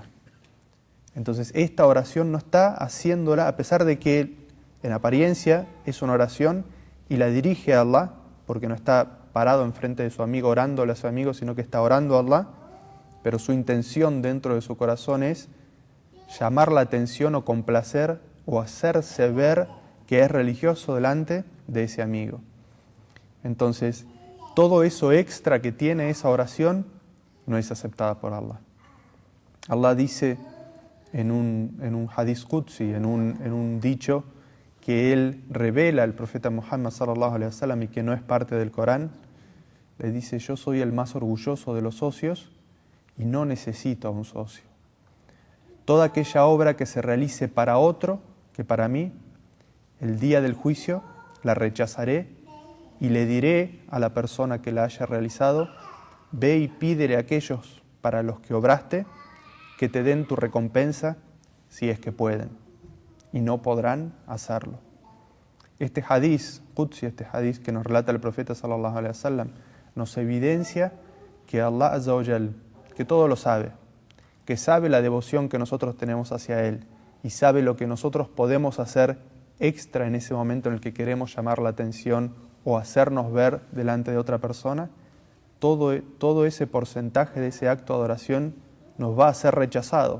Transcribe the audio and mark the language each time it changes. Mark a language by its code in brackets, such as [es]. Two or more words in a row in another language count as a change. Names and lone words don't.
[es] Entonces esta oración no está haciéndola, a pesar de que en apariencia es una oración y la dirige a Allah, porque no está parado enfrente de su amigo orándole a su amigo, sino que está orando a Allah, pero su intención dentro de su corazón es llamar la atención o complacer o hacerse ver que es religioso delante de ese amigo. Entonces, todo eso extra que tiene esa oración no es aceptada por Allah. Allah dice en un [ar] حديث قدسي, [es] en un dicho que Él revela al profeta Muhammad [ar] صلى الله عليه وسلم [es] y que no es parte del Corán, le dice: yo soy el más orgulloso de los socios y no necesito a un socio. Toda aquella obra que se realice para otro que para mí, el día del juicio la rechazaré y le diré a la persona que la haya realizado: ve y pídele a aquellos para los que obraste que te den tu recompensa si es que pueden, y no podrán hacerlo. Este [ar] حديث قدسي, [es] este hadiz que nos relata el profeta [ar] صلى الله عليه وسلم, [es] nos evidencia que [ar] الله عز وجل, [es] que todo lo sabe, que sabe la devoción que nosotros tenemos hacia Él y sabe lo que nosotros podemos hacer extra en ese momento en el que queremos llamar la atención o hacernos ver delante de otra persona, todo ese porcentaje de ese acto de adoración nos va a ser rechazado.